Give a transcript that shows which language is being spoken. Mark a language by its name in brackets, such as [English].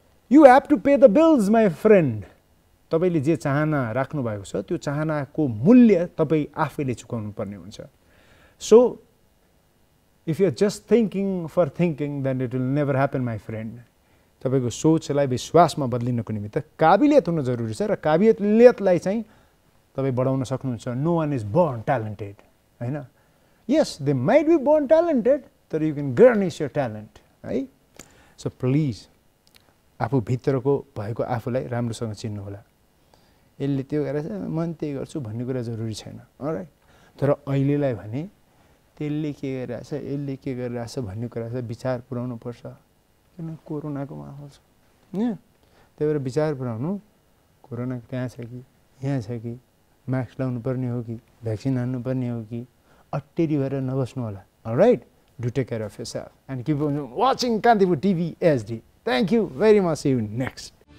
[English] You have to pay the bills my friend. [Nepali] तपाईँले जे चाहना राख्नु भएको छ त्यो चाहनाको मूल्य तपाईँ आफैले चुकाउनु पर्ने हुन्छ। [English] So if you are just thinking for thinking then it will never happen my friend. [Nepali] तपाईँको सोचलाई विश्वासमा बदलिनको निमित्त काबिलियत हुनु जरुरी छ र काबिलियतलाई चाहिँ तपाईँ बढाउन सक्नुहुन्छ। [English] No one is born talented होइन। Yes they might be born talented, तर you can garnish your talent है। [Nepali] सो प्लिज आफूभित्रको भएको आफूलाई राम्रोसँग चिन्नु होला। यसले त्यो गरेछ म त्यही गर्छु भन्ने कुरा जरुरी छैन। अलराइट, तर अहिलेलाई भने त्यसले के गरिरहेछ, यसले के गरिरहेछ भन्ने कुरा चाहिँ विचार पुर्याउनु पर्छ। किन कोरोनाको माहौल छ, त्यही भएर विचार पुर्याउनु कोरोना त्यहाँ छ कि यहाँ छ कि, मास्क लाउनु पर्ने हो कि, भ्याक्सिन हान्नु पर्ने हो कि, अट्टेरी भएर नबस्नु होला। [English] Alright, do take care of yourself and keep watching Kantipur TV HD. Thank you very much. See you next.